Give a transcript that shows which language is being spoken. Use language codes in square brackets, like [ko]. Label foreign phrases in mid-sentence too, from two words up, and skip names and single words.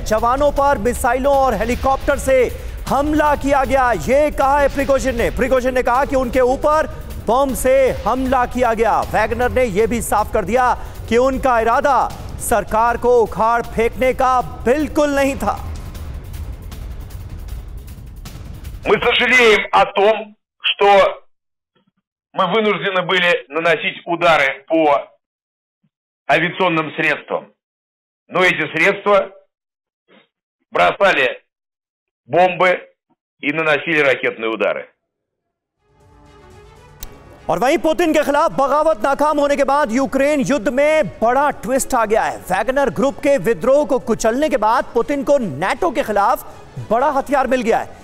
[hi] जवानों पर मिसाइलों और हेलीकॉप्टर से हमला किया गया, ये कहा है प्रिगोजिन ने कहा कि उनके ऊपर बम से हमला किया गया। वैगनर ने यह भी साफ कर दिया कि उनका इरादा सरकार को उखाड़ फेंकने का बिल्कुल नहीं था। [ru] Мы сожалеем о том, что мы вынуждены были наносить удары по авиационным средствам. Но эти средства бросали бомбы и наносили ракетные удары. [hi] और वहीं पुतिन के खिलाफ बगावत नाकाम होने के बाद यूक्रेन युद्ध में बड़ा ट्विस्ट आ गया है। वैगनर ग्रुप के विद्रोह को कुचलने के बाद पुतिन को नाटो के खिलाफ बड़ा हथियार मिल गया है।